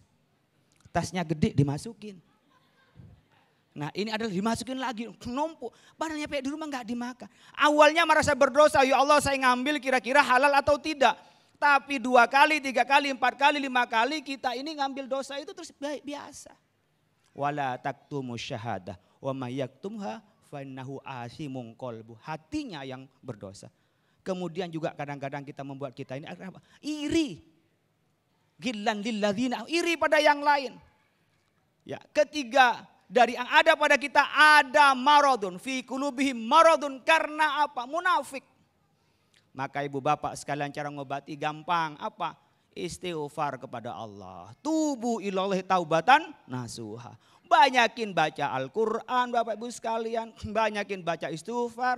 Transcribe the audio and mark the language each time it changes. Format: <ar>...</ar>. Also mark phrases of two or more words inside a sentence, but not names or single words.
<id>Tasnya gede dimasukin. Nah ini adalah dimasukin lagi, numpuk. Padahal nyampe di rumah gak dimakan. Awalnya merasa berdosa, ya Allah saya ngambil kira-kira halal atau tidak. Tapi 2 kali, 3 kali, 4 kali, 5 kali kita ini ngambil dosa itu terus biasa.</id> <ar>ولا تكتموا الشهادة ومن يكتمها فإنه آثم قلبه.</ar> <id>Hatinya yang berdosa. Kemudian juga kadang-kadang kita membuat kita ini apa? Iri.</id> <ar>غلا للذين,</ar> <id>iri pada yang lain. Ya, ketiga, dari yang ada pada kita ada</id> <ar>مرض في قلوبهم مرض</ar> <id>karena apa? Munafik. Maka ibu bapak sekalian cara ngobati gampang apa? Istighfar kepada Allah.</id> <ar>توبوا إلى الله توبة نصوحا.</ar> <id>Banyakin baca Al-Quran bapak ibu sekalian. Banyakin baca istighfar.</id>